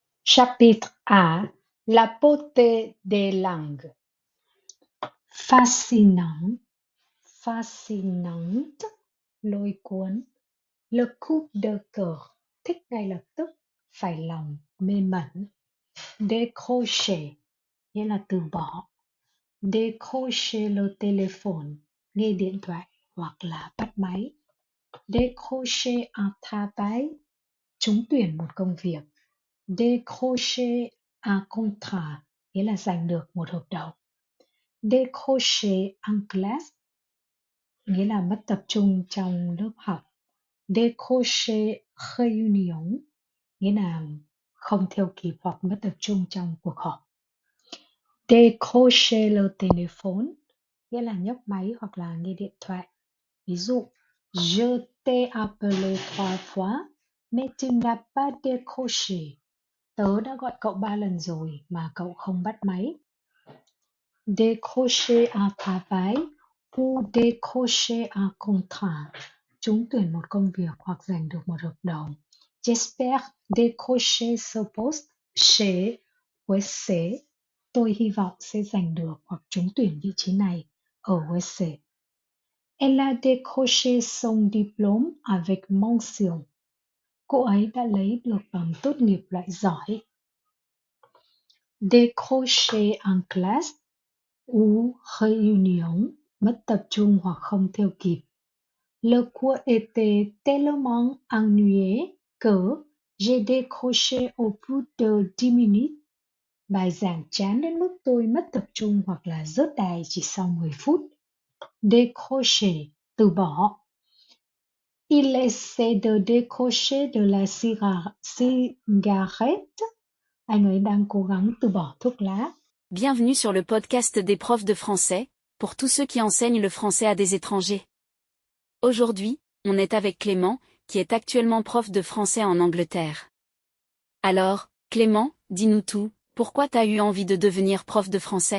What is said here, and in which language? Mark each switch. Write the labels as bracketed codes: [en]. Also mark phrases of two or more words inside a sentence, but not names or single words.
[fr] Chapitre A. La beauté des langues. Fascinant, fascinante, [vi] lôi cuốn. [fr] Le coup de cœur, [vi] thích ngay lập tức, phải lòng, mê mẩn. Décrocher, nghĩa là từ bỏ. [fr] Décrocher le téléphone, [vi] nghe điện thoại hoặc là bắt máy. [fr] Décrocher un travail, [vi] trúng tuyển một công việc. [fr] Décrocher un contrat, [vi] nghĩa là giành được một hợp đồng. [fr] Décrocher en classe, [vi] nghĩa là mất tập trung trong lớp học. [fr] Décrocher réunion, [vi] nghĩa là không theo kịp hoặc mất tập trung trong cuộc họp. [fr] Décrocher le téléphone, [vi] nghĩa là nhấc máy hoặc là nghe điện thoại. Ví dụ, [fr] je t'ai appelé 3 fois, mais tu n'as pas décroché. [vi] Tớ đã gọi cậu 3 lần rồi mà cậu không bắt máy. [fr] Décrocher un travail ou décrocher un contrat, [vi] trúng tuyển một công việc hoặc giành được một hợp đồng. [fr] J'espère décrocher ce poste chez USC. [vi] Tôi hy vọng sẽ giành được hoặc trúng tuyển vị trí này ở USC. [fr] Elle a décroché son diplôme avec mention. [vi] Cô ấy đã lấy được bằng tốt nghiệp loại giỏi. [fr] Décrocher en classe ou réunion, [vi] mất tập trung hoặc không theo kịp. [fr] Le cours était tellement ennuyeux que j'ai décroché au bout de 10 minutes. [vi] Bài giảng chán đến mức tôi mất tập trung hoặc là rớt đài chỉ sau 10 phút. Décrocher, từ bỏ. [fr] Il essaie de décrocher de la cigarette. [vi] Anh ấy đang cố gắng từ bỏ thuốc lá. [fr] Bienvenue sur le podcast des profs de français, pour tous ceux qui enseignent le français à des étrangers. Aujourd'hui, on est avec Clément, qui est actuellement prof de français en Angleterre. Alors, Clément, dis-nous tout, pourquoi t'as eu envie de devenir prof de français?